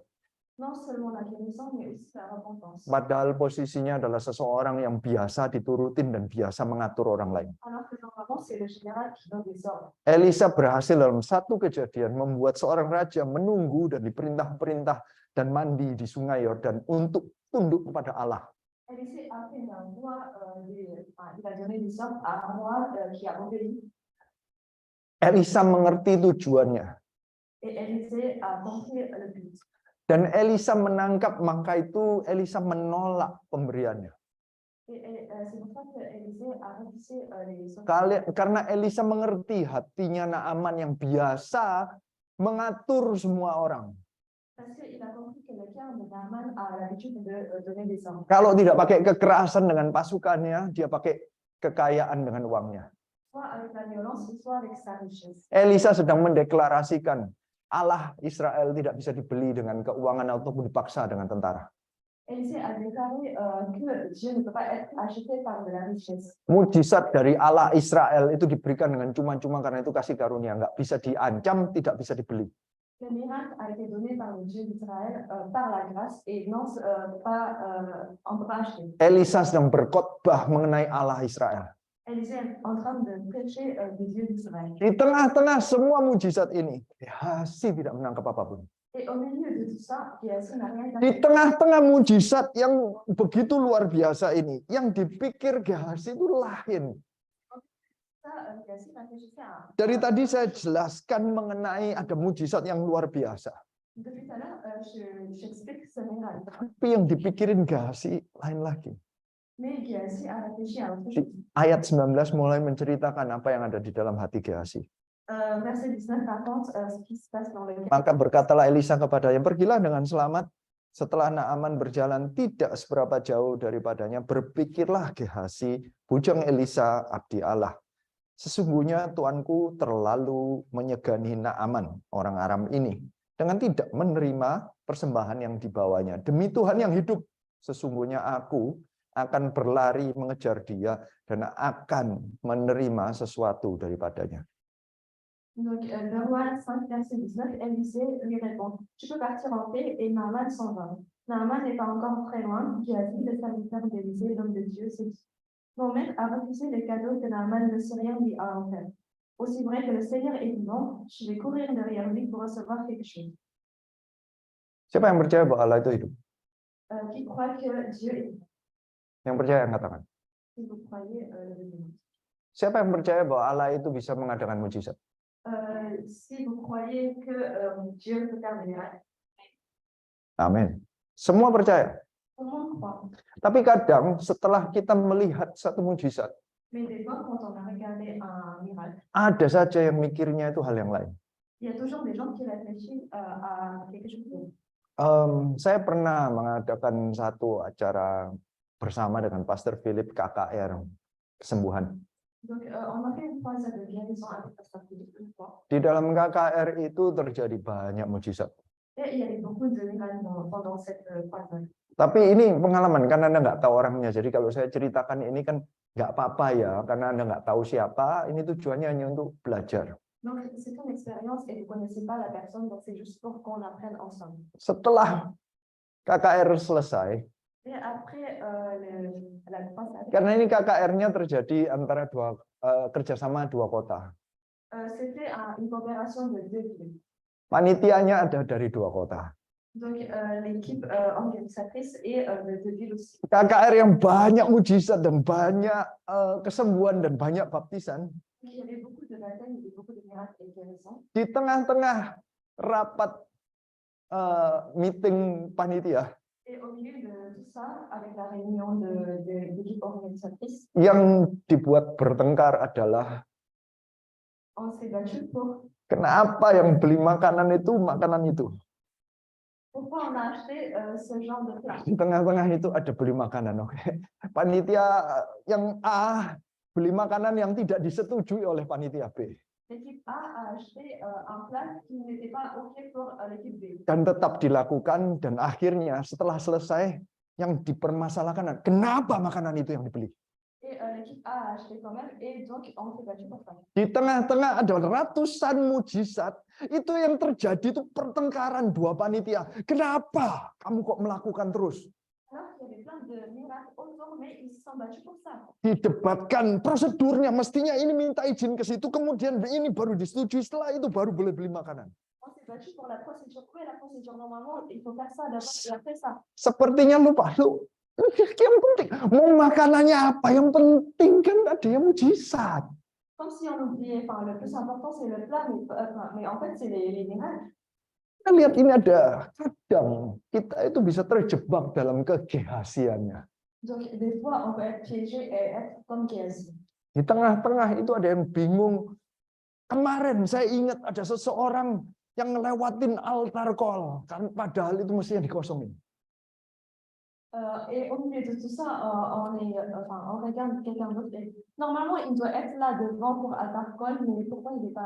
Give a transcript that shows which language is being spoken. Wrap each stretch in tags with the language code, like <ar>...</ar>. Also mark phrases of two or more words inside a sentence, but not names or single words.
<fr>Non seulement la guérison, mais aussi la repentance.</fr> <id>Padahal posisinya adalah seseorang yang biasa diturutin dan biasa mengatur orang lain.</id> <fr>Alors que normalement, c'est le général qui donne des ordres.</fr> <id>Elisa berhasil dalam satu kejadian membuat seorang raja menunggu dan diperintah-perintah dan mandi di sungai Yordan untuk tunduk kepada Allah.</id> <fr>Élisée a fait un roi, il a donné des ordres à un roi qui a obéi.</fr> <id>Elisa mengerti tujuannya.</id> <fr>Et Élisée a compris le but.</fr> <id>Dan Elisa menangkap, maka itu Elisa menolak pemberiannya.</id> <fr>Et c'est pour ça que Élisée a refusé les ordres.</fr> <id>Karena Elisa mengerti hatinya Naaman yang biasa mengatur semua orang.</id> <fr>Parce qu'il a compris que le cœur de Naaman a l'habitude de donner des ordres.</fr> <id>Kalau tidak pakai kekerasan dengan pasukannya, dia pakai kekayaan dengan uangnya.</id> <fr>Soit avec la violence, soit avec sa richesse.</fr> <id>Elisa sedang mendeklarasikan Allah Israel tidak bisa dibeli dengan keuangan ataupun dipaksa dengan tentara.</id> <fr>Élisée a déclaré que Dieu ne peut pas être acheté par de la richesse.</fr> <id>Mujizat dari Allah Israel itu diberikan dengan cuma-cuma karena itu kasih karunia, nggak bisa diancam, tidak bisa dibeli.</id> <fr>Le miracle a été donné par le Dieu d'Israël par la grâce et non pas on peut pas acheter.</fr> <id>Elisa sedang berkhotbah mengenai Allah Israel.</id> <fr>Élisée est en train de prêcher le Dieu d'Israël.</fr> <id>Di tengah-tengah semua mujizat ini, Gehazi tidak menangkap apapun.</id> <fr>Et au milieu de tout ça, Gehazi n'a rien</fr> <id>Di</id> <fr>acheté.</fr> <id>tengah-tengah mujizat yang begitu luar biasa ini, yang dipikir Gehazi itu lain.</id> <fr>Gehazi réfléchissait à.</fr> <id>Dari tadi saya jelaskan mengenai ada mujizat yang luar biasa.</id> <fr>Depuis tout à l'heure, j'explique ce miracle.</fr> <id>Tapi yang dipikirin Gehazi lain lagi.</id> <fr>Mais Gehazi a réfléchi à autre chose.</fr> <id>Ayat 19 mulai menceritakan apa yang ada di dalam hati Gehazi.</id> <fr>Verset 19 raconte ce qui se passe dans le cœur.</fr> <id>Maka berkatalah Elisa kepadanya, pergilah dengan selamat. Setelah Naaman berjalan tidak seberapa jauh daripadanya, berpikirlah Gehazi, bujang Elisa, abdi Allah. Sesungguhnya tuanku terlalu menyegani Naaman, orang Aram ini, dengan tidak menerima persembahan yang dibawanya. Demi Tuhan yang hidup, sesungguhnya aku akan berlari mengejar dia dan akan menerima sesuatu daripadanya.</id> <fr>Donc, le roi 5, verset 19, Élisée lui répond, tu peux partir en paix et Naaman s'en va. Naaman n'est pas encore très loin. Gehazi, le serviteur d'Élisée, l'homme de Dieu, s'est dit, mon maître a refusé les cadeaux que Naaman ne sait rien lui a offert. Aussi vrai que le Seigneur est vivant, je vais courir derrière lui pour recevoir quelque chose.</fr> <id>Siapa yang percaya bahwa Allah itu hidup?</id> <fr>Qui croit que Dieu est vivant?</fr> <id>Yang percaya angkat tangan.</id> <fr>Si vous croyez le vivant.</fr> <id>Siapa yang percaya bahwa Allah itu bisa mengadakan mujizat?</id> <fr>Si vous croyez que Dieu peut faire des miracles.</fr> <id>Amin. Semua percaya.</id> <fr>Tout le monde croit.</fr> <id>Tapi kadang setelah kita melihat satu mujizat,</id> <fr>Mais des fois, quand on a regardé un miracle,</fr> <id>ada saja yang mikirnya itu hal yang lain.</id> <fr>il y a toujours des gens qui réfléchissent à quelque chose d'autre.</fr> <id>Saya pernah mengadakan satu acara bersama dengan Pastor Philip KKR kesembuhan.</id> <fr>Donc, on a fait une croisade de guérison avec Pasteur Philippe une fois.</fr> <id>Di dalam KKR itu terjadi banyak mujizat.</id> <fr>Et il y avait beaucoup de miracles pendant cette croisade.</fr> <id>Tapi ini pengalaman, karena Anda nggak tahu orangnya. Jadi kalau saya ceritakan ini kan nggak apa-apa ya, karena Anda nggak tahu siapa. Ini tujuannya hanya untuk belajar.</id> <fr>Donc, c'est une expérience et vous ne connaissez pas la personne, donc c'est juste pour qu'on apprenne ensemble.</fr> <id>Setelah KKR selesai,</id> <fr>Et après la croisade,</fr> <id>Karena ini KKR-nya terjadi antara kerjasama dua kota.</id> <fr>c'était une coopération de deux villes.</fr> <id>Panitianya ada dari dua kota.</id> <fr>Donc l'équipe organisatrice est de deux villes aussi.</fr> <id>KKR yang banyak mujizat dan banyak kesembuhan dan banyak baptisan.</id> <fr>Donc, il y avait beaucoup de baptêmes, il y avait beaucoup de miracles et guérisons.</fr> <id>Di tengah-tengah rapat meeting panitia,</id> <fr>Et au milieu de tout ça, avec la réunion de l'équipe organisatrice,</fr> <id>yang dibuat bertengkar adalah</id> <fr>on s'est battu pour</fr> <id>kenapa yang beli makanan itu.</id> <fr>pourquoi on a acheté ce genre de plat.</fr> <id>Di tengah-tengah itu ada beli makanan, oke. Panitia yang A beli makanan yang tidak disetujui oleh panitia B.</id> <fr>L'équipe A a acheté un plat qui n'était pas OK pour l'équipe B.</fr> <id>Dan tetap dilakukan, dan akhirnya setelah selesai yang dipermasalahkan, kenapa makanan itu yang dibeli?</id> <fr>Et l'équipe A a acheté quand même, et donc on s'est battu pour ça.</fr> <id>Di tengah-tengah ada ratusan mujizat, itu yang terjadi itu pertengkaran dua panitia. Kenapa kamu kok melakukan terus?</id> <fr>Alors qu'il y avait plein de miracles autour, mais ils se sont battus pour ça.</fr> <id>Didebatkan prosedurnya, mestinya ini minta izin ke situ, kemudian ini baru disetujui, setelah itu baru boleh beli makanan.</id> <fr>On s'est battu pour la procédure. Quoi est la procédure normalement? Il faut faire ça d'abord et après ça.</fr> <id>Sepertinya lupa, yang penting mau makanannya apa, yang penting kan ada yang mujizat.</id> <fr>Comme si on oubliait, enfin, le plus important c'est le plat, mais en fait c'est les miracles.</fr> <id>Kita lihat ini ada, kadang kita itu bisa terjebak dalam kegehasiannya.</id> <fr>Donc des fois on peut être piégé et être comme Géasi.</fr> <id>Di tengah-tengah itu ada yang bingung. Kemarin saya ingat ada seseorang yang ngelewatin</id> <en>altar call,</en> <id>kan padahal itu mestinya dikosongin.</id> <fr>Et au milieu de tout ça, on regarde quelqu'un d'autre. Normalement, il doit être là devant pour</fr> <en>altar call,</en> <fr>mais pourquoi il n'est pas?</fr>